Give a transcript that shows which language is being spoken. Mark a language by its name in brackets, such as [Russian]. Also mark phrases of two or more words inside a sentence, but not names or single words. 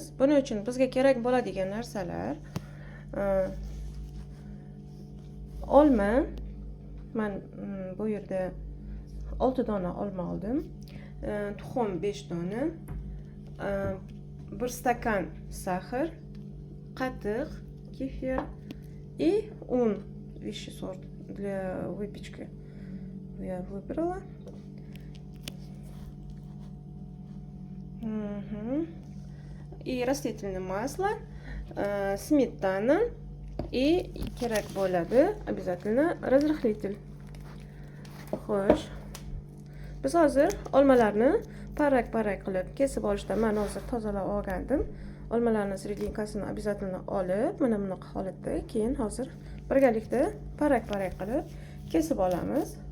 [Uzbek] Buning uchun bizga kerak bo'ladigan narsalar olma. Men bu yerda 6 dona olma oldim. Tuxum 5 dona. 1 stakan сахар, qatiq, kefir и un [Russian] высший сорт для выпечки. Я выбрала. И растительное масло, сметана и [Uzbek] kerak bo'ladi [Russian] обязательно разрыхлитель. [Uzbek] Xo'sh. Biz hozir olmalarni parrak qilib kesib olishda men hozir tozalab olgandim. Olmalarni sredinkasini обязательно olib, mana bunaqa holatda keyin hozir birgalikda parrak qilib kesib olamiz.